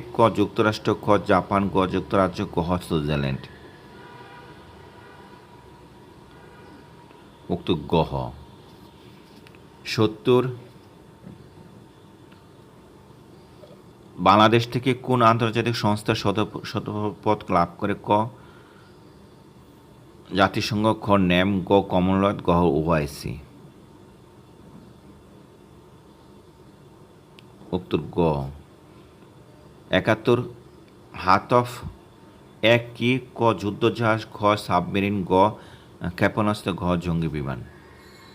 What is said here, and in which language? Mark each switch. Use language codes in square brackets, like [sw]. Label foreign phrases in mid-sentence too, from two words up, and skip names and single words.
[bn] ক যুক্তরাষ্ট্র, খ জাপান, গ যুক্তরাজ্য, গ সুইজারল্যান্ড। উক্ত গহ। ৭০ বাংলাদেশ থেকে কোন আন্তর্জাতিক সংস্থার সদস্যপদ লাভ করে? ক জাতিসংঘ, খ ন্যাম, গ কমনওয়েলথ, গ ওআইসি। উত্তর গ। ৭১ হাতফ এক কি? ক যুদ্ধজাহাজ, খ সাবমেরিন, গ ক্ষেপণাস্ত্র, ঘ জঙ্গি বিমান।